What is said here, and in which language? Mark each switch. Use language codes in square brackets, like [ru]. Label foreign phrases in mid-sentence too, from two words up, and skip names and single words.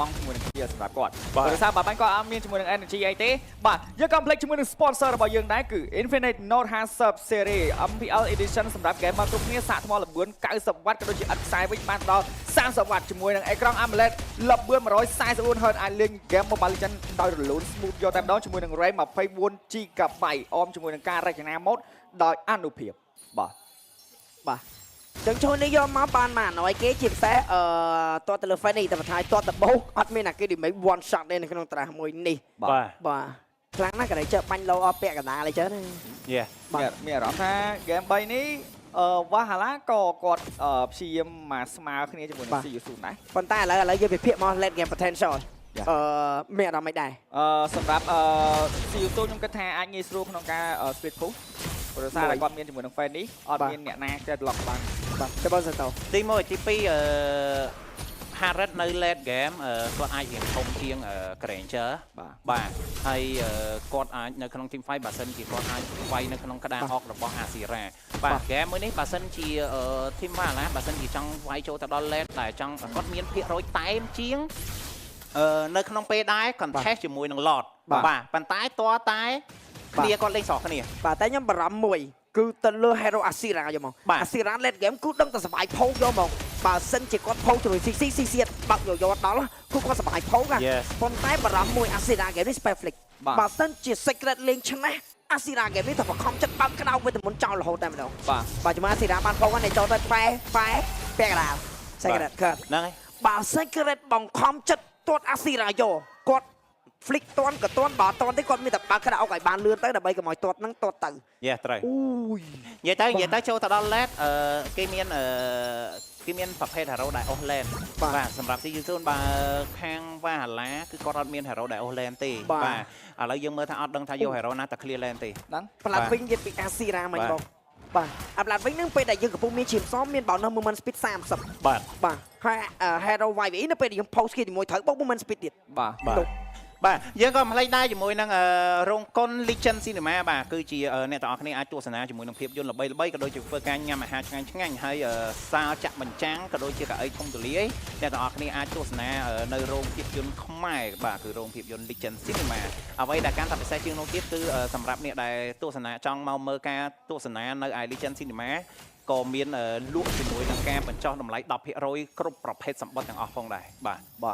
[km] ង់ជាមួយនឹងគ្នាសម្រាប់គាត់ព្រោះសារបាត់គាត់អត់មានជាមួយនឹង energy អីទេបាទយើងក៏ភ្លេចជាមួយនឹង sponsor របស់យើងដែរគឺ Infinite Note 50 Series MPL Edition សម្រាប់ gamer គ្រប់គ្នាសាកថ្មល្បឿន90 វ៉ាត់ក៏ដូចជាឥតខ្សែវិញបានដល់30 វ៉ាត់ជាមួយនឹងអេក្រង់ AMOLED ល្បឿន 144Hz អាចលេង game Mobile Legends ដោយរលូន smooth យកតែម្ដងជាមួយនឹង RAM 24GB អមជាមួយនឹងការរចនា mode ដោយអនុភាពបាទ ចឹងចូលនេះយកមកបានមកឲ្យគេជាពិសេសតទៅលើ Fanny តែបន្ថែមតទៅបោកអត់មានអាគេឌីមេ [en] one shot [km] ទេនៅក្នុងត្រាស់មួយនេះបាទខ្លាំងណាស់ក៏ជើបាញ់លោអស់ពាក់កណ្ដាលអីចឹងណា យេមានអារម្មណ៍ថា game 3 នេះវ៉ាហាឡាក៏គាត់ព្យាយាមមកស្មើគ្នាជាមួយនឹង CU0 ដែរ ប៉ុន្តែឥឡូវយើងវិភាគមក [en] late game potential [km] មានអារម្មណ៍មិនដែរ សម្រាប់CU0 ខ្ញុំគិតថាអាចងាយស្រួលក្នុងការ [en] split push [km] ព្រោះសារតែគាត់មានជាមួយនឹង fan នេះអត់មានអ្នកណាចេះ lock បាន បាទចាំបងសិនទៅ ទី1ទី2Harrod នៅ [en] late game [km] គាត់អាចរៀងធំជាង Granger បាទហើយគាត់អាចនៅក្នុង [en] team fight [km] បើសិនជាគាត់អាចវាយនៅក្នុងក្តារអុករបស់ Asira បាទ game មួយនេះបើសិនជា team វ៉ាឡាបើសិនជាចង់វាយចូលទៅដល់ late តែចង់គាត់មានភាគរយតែមជាងនៅក្នុងពេលដែរ contest ជាមួយនឹង Lord បាទប៉ុន្តែតើតែគ្នាគាត់លេងស្រស់គ្នា បាទតែខ្ញុំបារម្ភមួយគឺទៅលើ Hero Asira យកមក Asira [en] late game [km] គឺដឹងតែសបាយផោកយកមកបើសិនជាគាត់ផោកជាមួយ CC បាក់យកដល់គឺគាត់សបាយផោកណាប៉ុន្តែបារម្ភមួយ Asira game នេះ [en] spell flick [km] បើសិនជា [en] secret lane [km] ឆ្នះ Asira game នេះតែបង្ខំចិត្តបើកក្តៅវិតមុនចោលរហូតតែម្ដងបាទជាមួយ Asira បានផោកហ្នឹងចូលទៅប៉ែពាក់កណ្ដាល secret ហ្នឹងហើយ បើ secret បង្ខំចិត្តទាត់ Asira យកគាត់flick តន់ក៏តន់បើតន់ទេគាត់មានតែបើកក្តៅឲ្យបានលឿនទៅដើម្បីកុំឲ្យទាត់ហ្នឹងទាត់ទៅ យេត្រូវ អូយ និយាយទៅចូលទៅដល់ late គេមានប្រភេទ hero ដែល [en] off lane [km] បាទសម្រាប់ CU0 បើខាងវ៉ាហាឡាគឺគាត់អត់មាន hero ដែល [en] off lane [km] ទេបាទឥឡូវយើងមើលថាអត់ដឹងថាយក hero ណាតែ [en] clear lane [km] ទេ ហ្នឹងផ្លាត់វិញនិយាយពី Asira មិញបងបាទអាផ្លាត់វិញហ្នឹងពេលដែលយើងកំពុងមានឈាមសមមាន [en] bonus movement speed 30 [km] បាទ ហើយ hero YVE នៅពេលដែលយើង post គេជាមួយត្រូវបូក [en] movement speed [km] ទៀត បាទបាទយើងក៏មិនភ្លេចដែរជាមួយនឹងរោងកុន Legend Cinema បាទគឺជាអ្នកទាំងអស់គ្នាអាចទស្សនាជាមួយនឹងភាពយន្តល្បីៗក៏ដូចជាធ្វើការញ៉ាំអាហារឆ្ងាញ់ៗហើយសាលចាក់បញ្ចាំងក៏ដូចជាកៅអីធំទូលាយអ្នកទាំងអស់គ្នាអាចទស្សនានៅរោងភាពយន្តខ្មែរបាទគឺរោងភាពយន្ត Legend Cinema អ្វីដែលកាន់តែពិសេសជាងនោះទៀតគឺសម្រាប់អ្នកដែលទស្សនាចង់មកមើលការទស្សនានៅឯ Legend Cinema ក៏មានលក់ជាមួយនឹងការបញ្ចុះតម្លៃ 10% គ្រប់ប្រភេទសម្បត្តិទាំងអស់ផងដែរបាទបាទ